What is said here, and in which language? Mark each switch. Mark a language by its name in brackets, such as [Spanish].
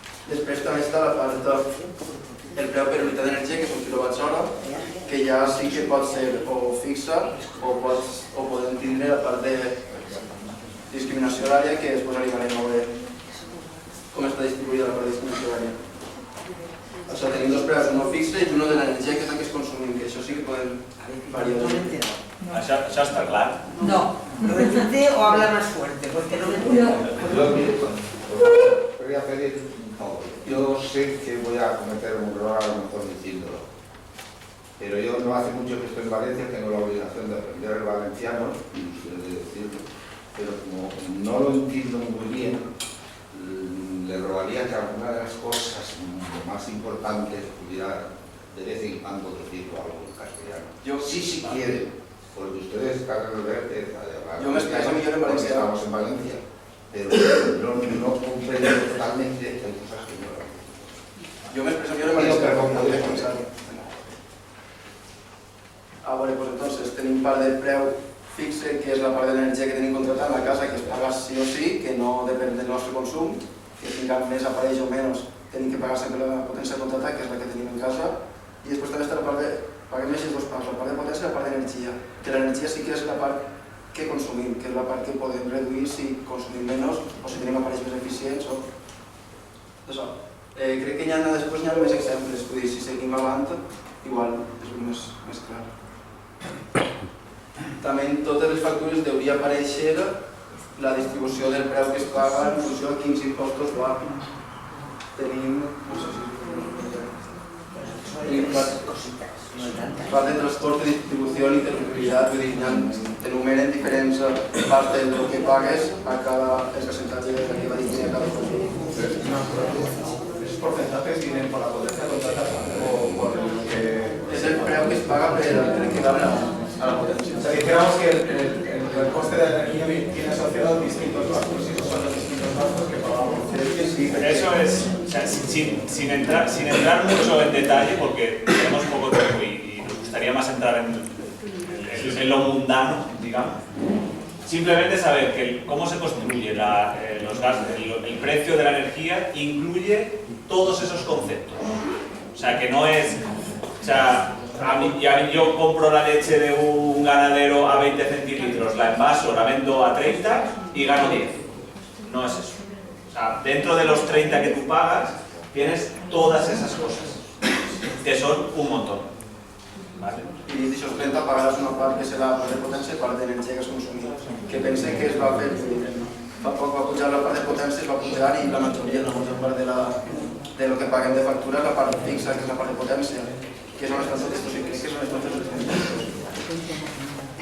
[Catalan] Després també està la part del preu per unitat d'energia, que és un quilowatts-hora, que ja sí que pot ser o fixa o podem tindre la part de discriminació horària, que després arribarem a veure com està distribuïda la part de discriminació horària. Això tenim dos preus, uno fixe i uno de l'energia, que és el que es consumim, que això sí que podem variar. Això està clar. No. [Spanish] Repite o habla más fuerte, porque no me entiendo. Quería pedir, yo sé que voy a cometer un error a lo mejor diciéndolo, pero yo no hace mucho que estoy en Valencia, tengo la obligación de aprender el valenciano, y ustedes de decirlo, pero como no lo entiendo muy bien, le rogaría que alguna de las cosas más importantes pudiera de vez en cuando decirlo algo en castellano. Sí quieren. Porque ustedes están en el verde, yo me expreso mejor en Valencia. Estamos en Valencia, pero no comprendo totalmente, hay cosas que no lo entiendo. [Catalan] Jo m'expresso millor en valencià. A veure, doncs entonces tenim part del preu fixe, que és la part de l'energia que tenim contratada en la casa, que es paga sí o sí, que no depèn del nostre consum, que tinguem més aparells o menys, tenim que pagar sempre la potència contratada, que és la que tenim en casa, i després també està la part de, paguem així dues parts, la part de potència i la part d'energia, que l'energia sí que és la part que consumim, que és la part que podem reduir si consumim menys o si tenim aparells més eficients o... Això. Crec que després hi ha més exemples, vull dir, si seguim avant, igual és més clar. També en totes les factures hauria aparèixer la distribució del preu que es paga en funció de quins impostos va. Tenim, no sé si part de transport, distribució i territorialitat, vull dir, t'enumeren diferents parts del que pagues a cada percentatge que va dir a cada cosa. [Spanish] ¿Esos porcentajes vienen por la potencia contratada o por lo que...? [Catalan] Es el preu que es paga per equivalent a la potencia. [Spanish] O sea, dijéramos que el coste de la energía tiene asociado distintos gastos, y esos son los distintos gastos que pagamos. Eso es, o sea, sin entrar mucho en detalle, porque tenemos poco tiempo y nos gustaría más entrar en lo mundano, digamos. Simplemente saber que cómo se construye los gastos, el precio de la energía incluye todos esos conceptos. O sea, que no es... O sea, yo compro la leche de un ganadero a 20 centilitros, la envaso, la vendo a 30 y gano 10. No es eso. O sea, dentro de los 30 que tú pagas, tienes todas esas cosas, que son un montón. ¿Vale? [Catalan] I d'aixòs 30 pagaràs una part que serà la part de potència i part d'energia que has consumit. Que pense que es va fer, fa poc va pujar la part de potència, es va pujar i la majoria, la major part de lo que paguem de factura és la part fixa, que és la part de potència, que és on estan tots estos increïbles, que són els tots els impostos.